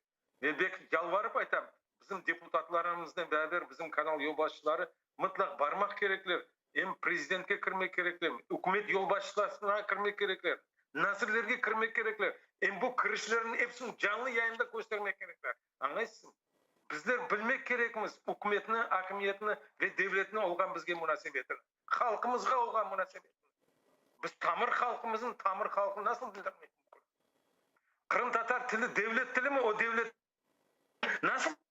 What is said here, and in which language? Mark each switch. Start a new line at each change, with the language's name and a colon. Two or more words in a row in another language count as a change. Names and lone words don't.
Crimean Tatar: Ben belki yalvarıp aytam. Bizim deputatlarımızla beraber bizim kanal yolbaşçıları mutlak barmak gerekler. Hem prezidentke kirmek gerekler, hükümet yolbaşçılarına kirmek gerekler, nasırlarga kirmek gerekler. Hem bu kirişlerin hepsini canlı yayında göstermek gerekler. Anlaysın? Bizler bilmek gerekmiz hükümetini, hakimiyetini ve devletini olgan bizge münasebetini. Halkımızga olgan münasebetini. Biz tamır halkımızın tamır halkını nasıl bildirmek? Kırım Tatar tili devlet tili mi? O devlet nasıl?